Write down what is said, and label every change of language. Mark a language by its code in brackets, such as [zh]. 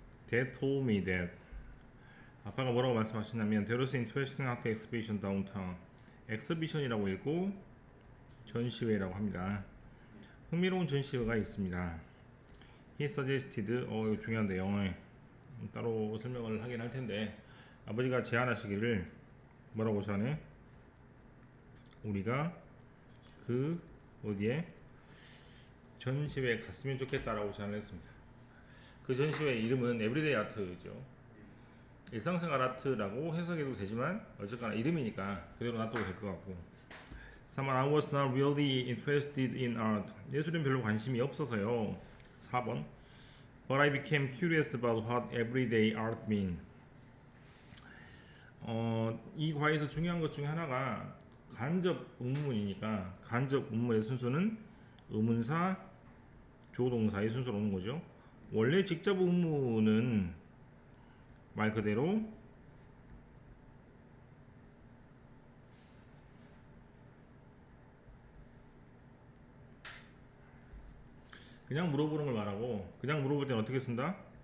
[en] Dad told me that, [ko] 아빠가 뭐라고 말씀하셨냐면 [en] There was an interesting art exhibition downtown. [ko] 엑스비션이라고 읽고 전시회라고 합니다. 흥미로운 전시회가 있습니다. [en] He suggested, [ko] 이거 중요한 내용을 따로 설명을 하긴 할 텐데, 아버지가 제안하시기를 뭐라고 제안해? 우리가 그 어디에 전시회에 갔으면 좋겠다라고 제안을 했습니다. 그 전시회 이름은 에브리데이 아트죠. 일상생활 아트라고 해석해도 되지만 어쨌거나 이름이니까 그대로 놔둬도 될 것 같고, [en] Someone I was not really interested in art. [ko] 예술은 별로 관심이 없어서요. 4번. [en] But I became curious about what everyday art mean. [ko] 이 과에서 중요한 것 중에 하나가 간접 의문이니까 간접 의문의 순서는 의문사, 조동사의 순서로 오는 거죠. 원래 직접 의문은 말 그대로 그냥 물어보는 걸 말하고, 그냥 물어볼 때는 어떻게 쓴다?